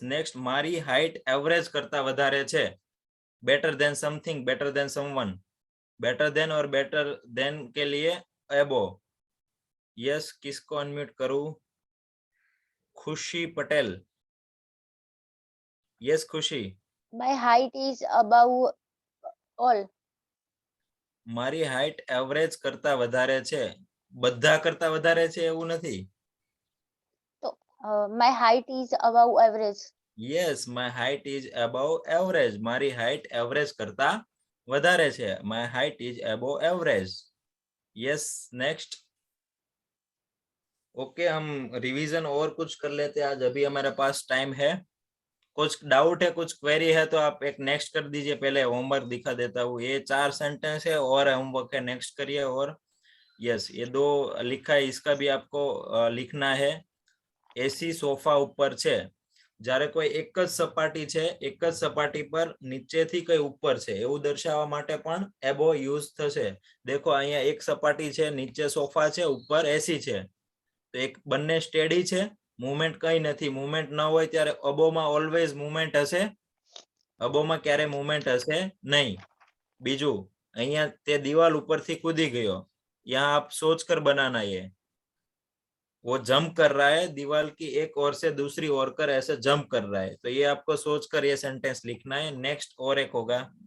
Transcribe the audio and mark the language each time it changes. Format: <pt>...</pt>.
<gu>Next, મારી height average કરતા વધારે છે।</gu> <en>Better than something, better than someone. Better than और better than के लिए एबो।</en> <hi>यस, किसको अनम्यूट करूं? खुशी पटेल। यस खुशी।</hi> <en>My height is above all.</en> <gu>મારી હાઈટ એવરેજ કરતા વધારે છે, બધા કરતા વધારે છે એવું નથી।</gu> <en>So, my height is above average. Yes, my height is above average.</en> <gu>મારી હાइट एवरेज करता વધારે છે।</gu> <en>My height is above average. Yes. Next.</en> <hi>Okay, हम रिवीजन और कुछ कर लेते हैं आज, अभी हमारे पास टाइम है। कुछ डाउट है, कुछ क्वेरी है, तो आप एक नेक्स्ट कर दीजिए। पहले होमवर्क दिखा देता हूँ। ये 4 सेंटेंस है और होमवर्क है, नेक्स्ट करिए। और यस, ये 2 लिखा है, इसका भी आपको लिखना है।</hi> <gu>एसी सोफा ऊपर છે, જ્યારે કોઈ એક જ સપાટી છે, એક જ સપાટી પર નીચેથી કઈ ઉપર છે એવું દર્શાવવા માટે પણ એબો યુઝ થશે। देखो અહીંયા એક સપાટી છે, નીચે સોફા છે, ઉપર એસી છે, તો એક બંને સ્ટેડી છે, મૂવમેન્ટ કઈ નથી। મૂવમેન્ટ ન હોય ત્યારે અબોમાં ઓલવેઝ મૂવમેન્ટ હશે, અબોમાં ક્યારે મૂવમેન્ટ હશે નહીં। બીજું, અહીંયા તે દિવાલ ઉપરથી કૂદી ગયો,</gu> <hi>यहाँ आप सोचकर बनाना ये, वो जंप कर रहा है दीवार की एक ओर से दूसरी ओर कर, ऐसे जंप कर रहा है, तो ये आपको सोचकर ये सेंटेंस लिखना है। नेक्स्ट और एक होगा।</hi>